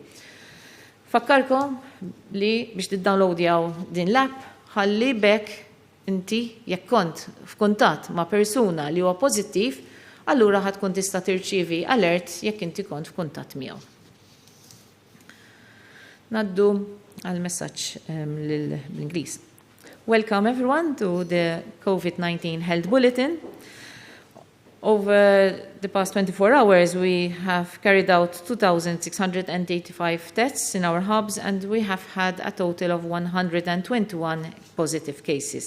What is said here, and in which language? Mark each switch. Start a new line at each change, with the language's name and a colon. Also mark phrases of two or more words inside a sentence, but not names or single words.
Maltese: Fakkarkom li biex tiddownloadjaw din l-app ħalli bekk inti jekk kont f'kuntatt ma' persuna li huwa pożittiv, allura ħadd tkun tista' tirċievi alert jekk inti kont f'kuntatt miegħu. Naddu għal messaġġ l-Ingliż.
English: Welcome everyone to the COVID-19 Health Bulletin. Over the past 24 hours, we have carried out 2,685 tests in our hubs, and we have had a total of 121 positive cases.